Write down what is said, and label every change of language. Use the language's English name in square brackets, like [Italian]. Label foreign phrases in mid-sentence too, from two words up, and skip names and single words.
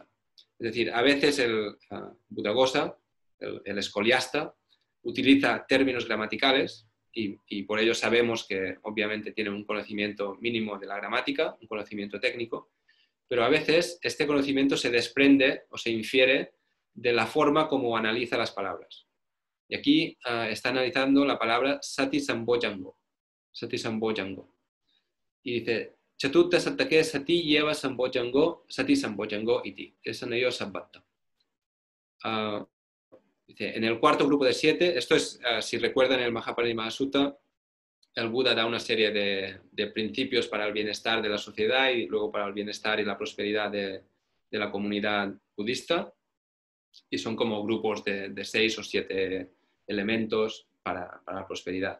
[Spanish] Es decir, a veces el Buddhaghosa, el escoliasta, utiliza términos gramaticales y por ello sabemos que obviamente tiene un conocimiento mínimo de la gramática, un conocimiento técnico, pero a veces este conocimiento se desprende o se infiere de la forma como analiza las palabras. Y aquí está analizando la palabra [Pali] sati sambojango. Sati sambojango. [Spanish] Y dice, [Pali] Chatutta sattake sati lleva sambojango, sati sambojango iti. Es anayo sabbatta. [Spanish] Dice, en el cuarto grupo de 7, esto es, si recuerdan el Mahaparinirvana Sutta, el Buda da una serie de principios para el bienestar de la sociedad y luego para el bienestar y la prosperidad de la comunidad budista, y son como grupos de 6 o 7 elementos para la prosperidad.